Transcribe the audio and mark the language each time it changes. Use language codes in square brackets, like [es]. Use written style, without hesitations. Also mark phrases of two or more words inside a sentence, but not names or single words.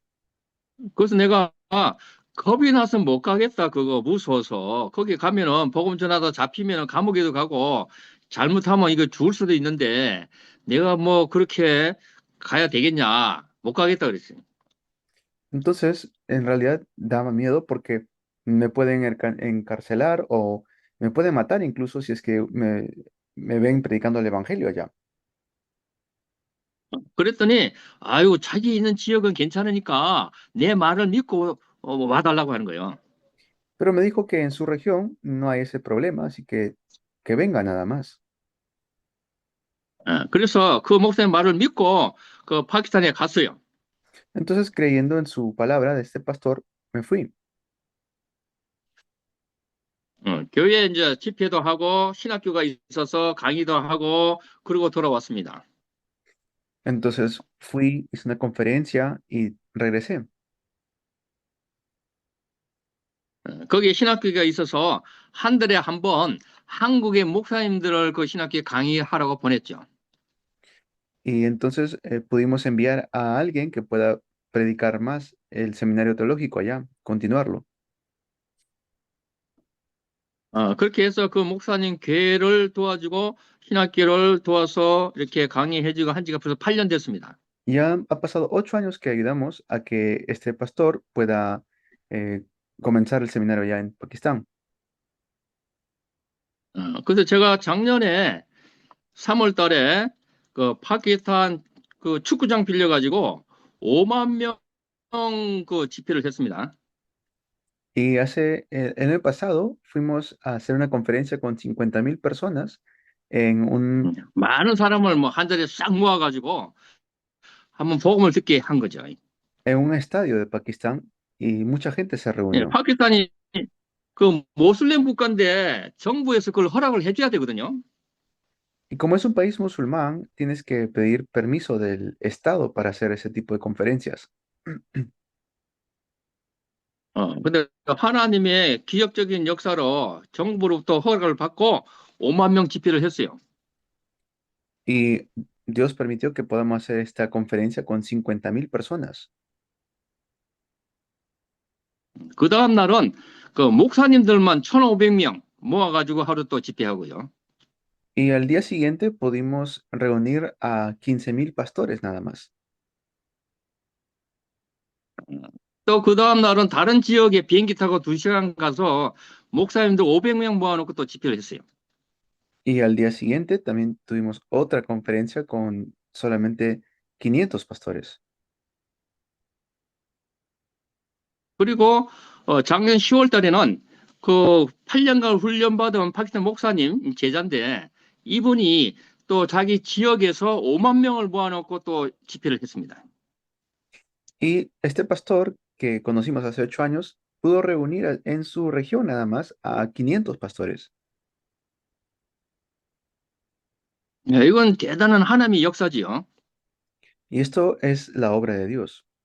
[ko] 그래서 내가 겁이 나서 못 가겠다 그거 무서워서 거기 가면은 복음 전하다 잡히면은 감옥에도 가고 잘못하면 이거 죽을 수도 있는데 내가 뭐 그렇게 가야 되겠냐 못 가겠다 그랬어요. [es] Entonces, en realidad daba miedo porque me pueden encarcelar o me pueden matar incluso si es que me ven predicando el evangelio allá. [ko] 그랬더니 아유 자기 있는 지역은 괜찮으니까 내 말을 믿고 와달라고 하는 거예요. [es] Pero me dijo que en su región no hay ese problema, así que venga nada más. [ko] 그래서 그 목사님 말을 믿고 그 파키스탄에 갔어요. [es] Entonces, creyendo en su palabra de este pastor, me fui. [ko] 교회에 이제 집회도 하고 신학교가 있어서 강의도 하고 그러고 돌아왔습니다. [es] Entonces fui, hice una conferencia y regresé. [ko] 거기에 신학교가 있어서 한 달에 한 번 한국의 목사님들을 그 신학교에 강의하라고 보냈죠. [es] Y entonces pudimos enviar a alguien que pueda predicar más el seminario teológico allá, continuarlo. [ko] 그렇게 해서 그 목사님 교회를 도와주고 신학교를 도와서 이렇게 강의해주고 한 지가 벌써 8년 됐습니다. [es] Ya ha pasado 8 años que ayudamos a que este pastor pueda comenzar el seminario allá en Pakistán. [ko] 그래서 제가 작년에 3월 달에 그 파키스탄 그 축구장 빌려가지고 5만 명 그 집회를 했습니다. [es] Y en el pasado fuimos a hacer una conferencia con 50,000 personas [ko] 많은 사람을 뭐 한 자리에 싹 모아가지고 한번 복음을 듣게 한 거죠. [es] en un estadio de Pakistán y mucha gente se [ko] 예, [es] reunió. [ko] 파키스탄이 그 모슬렘 국가인데 정부에서 그걸 허락을 해줘야 되거든요. [es] Y como es un país musulmán, tienes que pedir permiso del Estado para hacer ese tipo de conferencias. [ko] 근데 하나님의 기적적인 역사로 정부로부터 허락을 받고 5만 명 집회를 했어요. [es] Y Dios permitió que podamos hacer esta conferencia con 50.000 personas. [ko] 그 다음 날은 그 목사님들만 1,500명 모아가지고 하루 또 집회하고요. [es] Y al día siguiente pudimos reunir a 15.000 pastores nada más. [ko] 또 그 다음 날은 다른 지역에 비행기 타고 2시간 가서 목사님들 500명 모아놓고 또 집회를 했어요. [es] Y al día siguiente también tuvimos otra conferencia con solamente 500 pastores. [ko] 그리고 작년 10월 달에는 그 8년간 훈련받은 파키스탄 목사님 제자인데 이분이 또 자기 지역에서 5만 명을 모아놓고 또 집회를 했습니다. [es] Y este pastor que conocimos hace 8 años pudo reunir en su región nada más a 500 pastores. [ko] 이건 대단한 하나님의 역사지요. [es] Y esto es la obra de Dios.